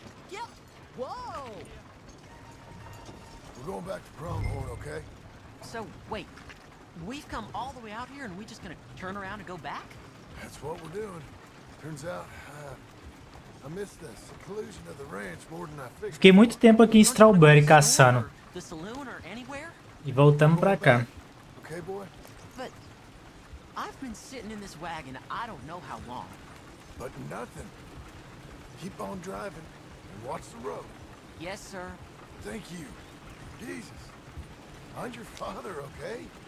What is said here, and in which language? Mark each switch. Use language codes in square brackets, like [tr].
[en] Yep. Whoa! We're going back to Pronghorn, okay? So, wait. We've come all the way out here and we just gonna turn around and go back? That's what we're doing. Turns out, I missed the seclusion of the ranch more than I figured. [pt] Fiquei muito tempo aqui em Strawberry caçando. [en] The saloon or anywhere? [pt] E voltamos pra cá. [en] Okay, boy? But I've been sitting in this wagon I don't know how long. But nothing. Keep on driving and watch the road. Yes, sir. Thank you. Jesus. I'm your father, okay?